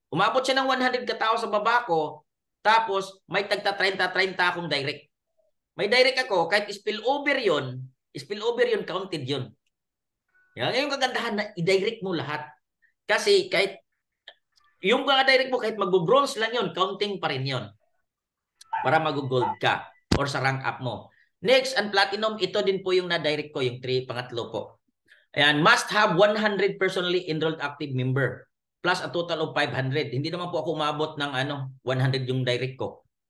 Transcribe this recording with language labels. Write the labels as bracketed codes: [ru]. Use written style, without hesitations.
[tl] Umabot siya ng 100 katao sa baba ko, tapos may tagta 30-30 akong direct. May direct ako, kahit spillover yun, counted yun. Yan yung kagandahan na i-direct mo lahat. Kasi kahit yung mga direct mo, kahit mag-bronze lang yun, counting pa rin yun. Para mag-gold ka or sa rank up mo. Next, and platinum, ito din po yung na-direct ko, yung pangatlo po. [en] Ayan, must have 100 personally enrolled active member plus a total of 500. [tl] Hindi naman po ako umabot ng 100 yung direct ko.